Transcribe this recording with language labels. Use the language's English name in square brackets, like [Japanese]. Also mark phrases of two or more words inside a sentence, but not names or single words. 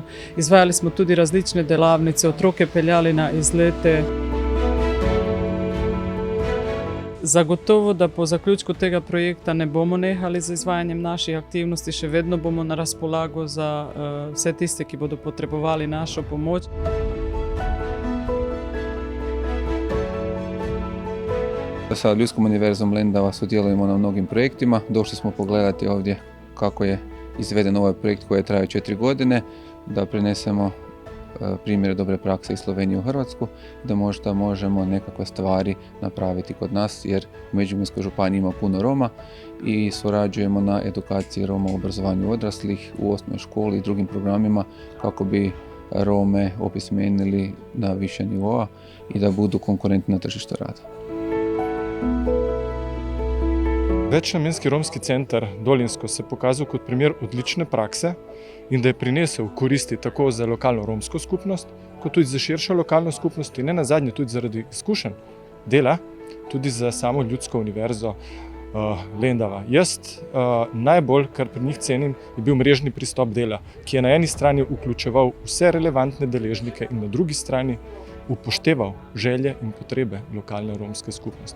[Slovenian] Izvajali smo tudi različne delavnice, otroke peljali na izlete. Zagotovo, da po zaključku tega projekta ne bomo nehali z izvajanjem naših aktivnosti, še vedno bomo na razpolago za vse tiste, ki bodo potrebovali našo pomoč. [Croatian] Sa Ljudskom univerzom Lendava sudjelujemo na mnogim projektima. Došli smo pogledati ovdje kako je izveden ovaj projekt koji je trajao 4 godine, da prenesemo primjere dobre prakse iz Slovenije u Hrvatsku, da možda možemo nekakve stvari napraviti kod nas, jer u Međimurskoj županiji ima puno Roma i surađujemo na edukaciji Roma u obrazovanju odraslih, u osnovnoj školi i drugim programima kako bi Rome opismenili na više nivoa i da budu konkurentni na tržištu rada. [Slovenian] Večnamenski romski centar Dolinsko se pokazal kot primer odlične prakse in da je prinesel koristi tako za lokalno romsko skupnost, kot tudi za širšo lokalno skupnost in ne nazadnje tudi zaradi izkušenj dela, tudi za samo Ljudsko univerzo Lendava. Jaz najbolj, kar pri njih cenim, je bil mrežni pristop dela, ki je na eni strani vključeval vse relevantne deležnike in na drugi strani upošteval želje in potrebe lokalne romske skupnosti.